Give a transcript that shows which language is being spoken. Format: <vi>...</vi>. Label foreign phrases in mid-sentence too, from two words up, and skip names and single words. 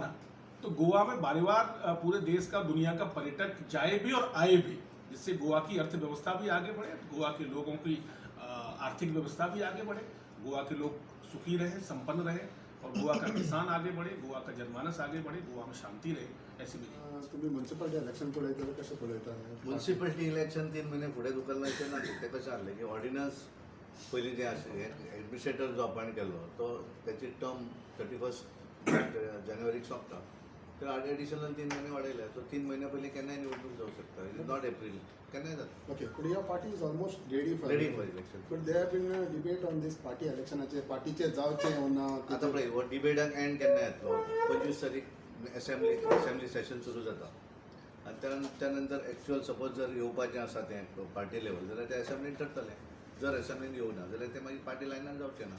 <hi>तो गोवा में बार बार पूरे देश का, दुनिया का पर्यटक जाए भी और आए भी, जिससे गोवा की अर्थव्यवस्था भी आगे बढ़े, गोवा के लोगों की आर्थिक व्यवस्था भी आगे बढ़े, गोवा के लोग सुखी रहे, संपन्न रहे और गोवा का किसान आगे बढ़े, गोवा का जनमानस आगे बढ़े, गोवा में शांति रहे। ऐसी भी</hi> <kok>तुम्ही</kok> <en>municipality election</en> <kok>पळयताले कशें पळयता?</kok> <en>municipality election</en> <kok>3 महिने फुडें धुकलनाचें ना. ते कशें जालें की ऑर्डिनन्स पयलीं जे एडमिनिस्ट्रेटर जो अपॉयंट केल्लो तो त्याची टर्म 31 जानेवारीक सोंपता. तर एडिशनल 3 महिने वाडयले. तो 3 महिन्या पयलीं केन्नाय निवडणूक जावं शकता.</kok> <en>it is not April,</en> <kok>केन्नाय जाता.</kok> <en>Okay, but your party is almost ready for election. But there have been a debate on this party electionaचे</en> <kok>पार्टीचे जावचे ना. आता पळय हो डिबेटाक एंड केन्ना येतलो? 25 तारीख असेंब्ली सेशन सुरू जाता आनी त्यानंतर</kok> <en>actual suppose</en> <kok>जर येवपाचें आसा तें</kok> <en>party level</en> <kok>जाल्यार ते असेंब्लीन ठरतलें. जर असेंब्लीन येवना जाल्यार ते मागीर पार्टी लायनान जावचें ना.</kok>